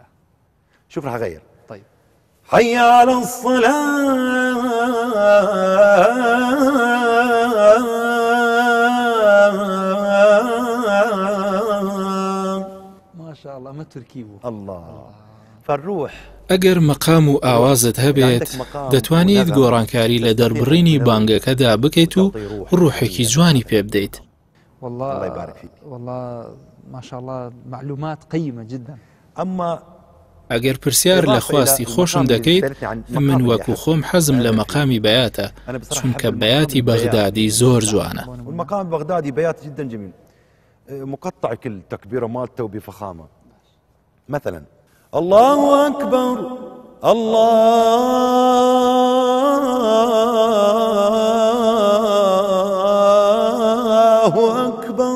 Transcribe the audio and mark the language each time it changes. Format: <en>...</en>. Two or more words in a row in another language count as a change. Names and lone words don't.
<ar>شوف راح أغير. طيب حي على الصلاة ما شاء الله ما تركيبه. الله. فالروح</ar> <ckb>ئەگەر مەقام و ئاوازت هەبێت دەتوانیت گۆڕانکاری لە دەربڕینی بانگەکەدا بکەیت و ڕوحێکی جوانی پێ بدەیت.</ckb> <ar>والله الله يبارك فيك. والله ما شاء الله معلومات قيمة جدا. أما</ar> <ckb>ئەگەر پرسیار لە خواستی خۆشم دەکەیت من وەکو خۆم حەزم لە مەقامی بەیاتە چونکە بەیاتی بەغدادی زۆر جوانە.</ckb> <ar>والمقام البغدادي بيات جدا جميل مقطع كل تكبيره مالته بفخامه. مثلا الله أكبر الله أكبر.</ar>